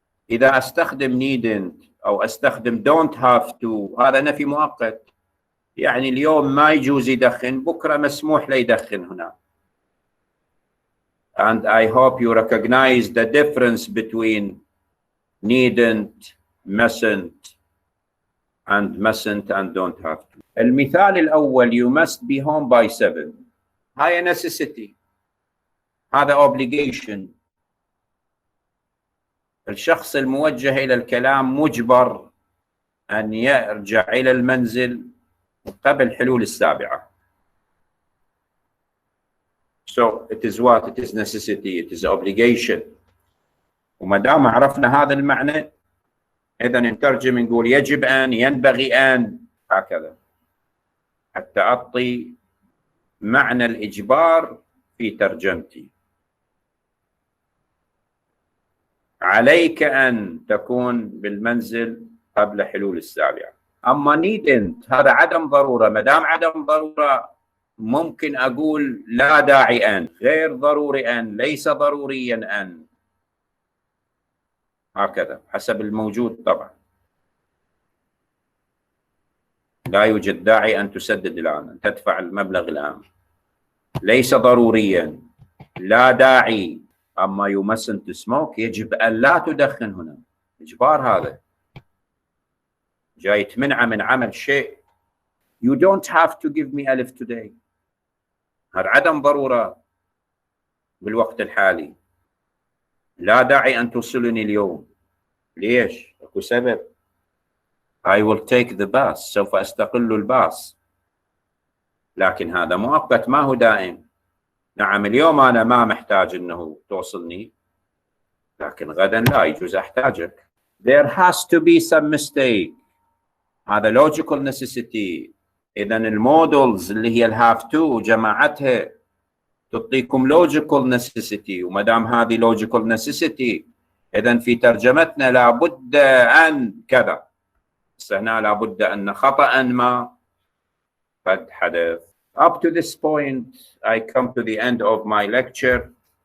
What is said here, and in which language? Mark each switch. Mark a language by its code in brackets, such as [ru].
[ar] إذا أستخدم needn't أو أستخدم don't have to، هذا نفي مؤقت، يعني اليوم ما يجوز يدخن، بكرة مسموح له يدخن هنا. [en] And I hope you recognize the difference between needn't, mustn't and don't have to. [ar] المثال الأول [en] you must be home by 7، [ar] هاي necessity، هذا obligation. الشخص الموجه إلى الكلام مجبر أن يرجع إلى المنزل قبل حلول 7. [en] So it is what? It is necessity, it is obligation. [ar] وما دام عرفنا هذا المعنى إذا نترجم نقول يجب أن، ينبغي أن، هكذا حتى أعطي معنى الإجبار في ترجمتي. عليك أن تكون بالمنزل قبل حلول 7. أما needn't هذا عدم ضرورة، ما دام عدم ضرورة ممكن أقول لا داعي أن، غير ضروري أن، ليس ضروريا أن، هكذا حسب الموجود. طبعا لا يوجد داعي أن تسدد الآن، أن تدفع المبلغ الآن، ليس ضروريا، لا داعي. أما [en] you mustn't smoke [ar] يجب أن لا تدخن، هنا إجبار، هذا جاي تمنع من عمل شيء. [en] You don't have to give me ألف today، [ar] هذا عدم ضرورة بالوقت الحالي. لا داعي أن توصلني اليوم، ليش؟ أكو سبب. [en] I will take the bus، [ar] سوف أستقل الباص، لكن هذا مؤقت ما هو دائم. نعم اليوم أنا ما محتاج أنه توصلني، لكن غدا لا يجوز أحتاجك. [en] There has to be some mistake، هذا logical necessity. [ar] إذا المودلز اللي هي الهاف تو جماعتها تعطيكم logical necessity، وما دام هذه logical necessity إذا في ترجمتنا لابد أن كذا. هنا لابد أن خطأ ما قد حدث. [en] Up to this point I come to the end of my lecture.